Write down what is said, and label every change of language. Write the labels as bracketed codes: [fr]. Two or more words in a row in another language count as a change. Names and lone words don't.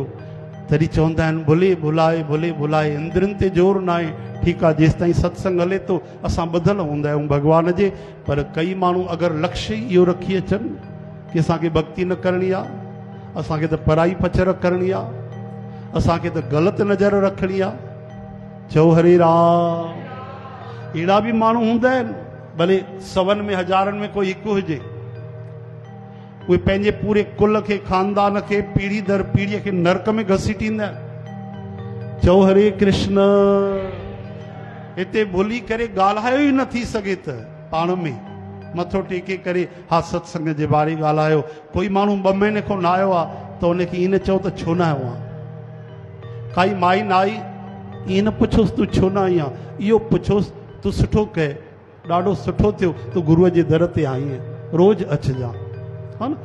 [sd] तॾहिं चवंदा आहिनि भुले भुलाए, भुले भुलाए, इंद्रनि ते ज़ोर न आहे। ठीकु आहे, जेसि ताईं सत्संग हले थो असां ॿधल हूंदा आहियूं भॻवान जे। पर कई माण्हू अगरि लक्ष्य इहो रखी अचनि कि असांखे भक्ति न करणी आहे, असांखे त पराई पचर करणी आहे, असांखे त ग़लति नज़र रखणी आहे, चओ हरे राम। अहिड़ा भी माण्हू हूंदा आहिनि, भले 100 में 1000 में कोई हिकु हुजे, उहे पंहिंजे पूरे कुल खे, खानदान खे, पीढ़ी दर पीढ़ीअ खे नरक में घसीटींदा आहिनि। चओ हरे कृष्ण। हिते भुली करे ॻाल्हायो ई न थी सघे त पाण में मथो टेके करे हा सत्संग जे बारे ॻाल्हायो। कोई माण्हू 2 महीने खां न आयो आहे त उनखे ईअं न चओ त छो न आयो आहे। काई माई न आई, ईअं न पुछोसि तूं छो न आई आहे, इहो पुछोसि तूं सुठो कए, ॾाढो सुठो थियो, तूं गुरूअ जे दर ते आई आहे, रोज़ अचिजां, हा न।